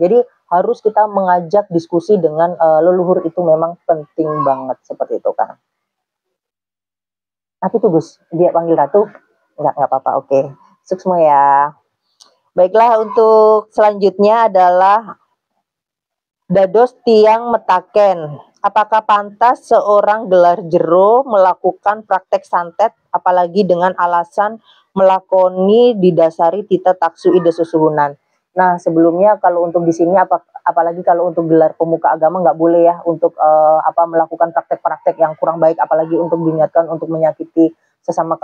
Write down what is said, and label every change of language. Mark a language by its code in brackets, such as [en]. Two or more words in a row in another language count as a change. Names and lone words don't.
[id] Jadi harus kita mengajak diskusi dengan leluhur, itu memang penting banget seperti itu kan. Apa itu Gus? Dia panggil Ratu? Enggak apa-apa. Oke. Sukses ya. Baiklah, untuk selanjutnya adalah [ban] dados tiang metaken. [id] Apakah pantas seorang gelar jero melakukan praktek santet, apalagi dengan alasan melakoni didasari [ban] tita taksu ide susuhunan. [id] Nah, sebelumnya kalau untuk di sini apalagi kalau untuk gelar pemuka agama nggak boleh ya untuk melakukan praktek-praktek yang kurang baik, apalagi untuk diniatkan untuk menyakiti sesama.